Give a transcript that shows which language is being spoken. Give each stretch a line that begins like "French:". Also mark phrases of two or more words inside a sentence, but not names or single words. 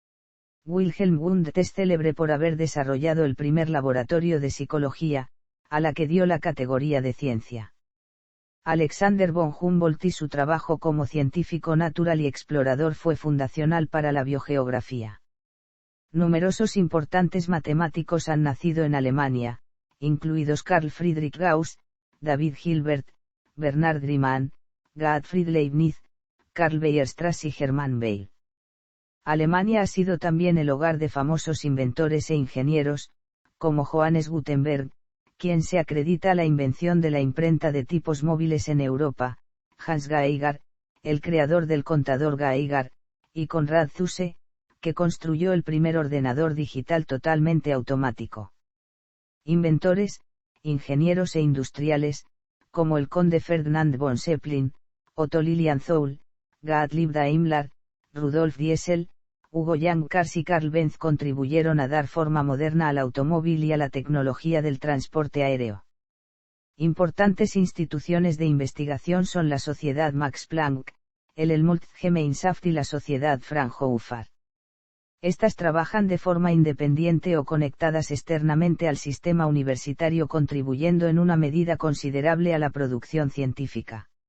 Spanish: Wilhelm Wundt es célebre por haber desarrollado el primer laboratorio de psicología, a la que dio la categoría de ciencia. Alexander von Humboldt y su trabajo como científico natural y explorador fue fundacional para la biogeografía. Numerosos importantes matemáticos han nacido en Alemania, incluidos Carl Friedrich Gauss, David Hilbert, Bernard Riemann, Gottfried Leibniz, Karl Weierstrass y Hermann Weyl. Alemania ha sido también el hogar de famosos inventores e ingenieros, como Johannes Gutenberg, quien se acredita la invención de la imprenta de tipos móviles en Europa, Hans Geiger, el creador del contador Geiger, y Konrad Zuse, que construyó el primer ordenador digital totalmente automático. Inventores, ingenieros e industriales, como el conde Ferdinand von Zeppelin, Otto Lilienthal, Gottlieb Daimler, Rudolf Diesel, Hugo Yankars y Karl Benz contribuyeron a dar forma moderna al automóvil y a la tecnología del transporte aéreo. Importantes instituciones de investigación son la Sociedad Max Planck, el Helmholtz-Gemeinschaft y la Sociedad Fraunhofer. Estas trabajan de forma independiente o conectadas externamente al sistema universitario, contribuyendo en una medida considerable a la producción científica.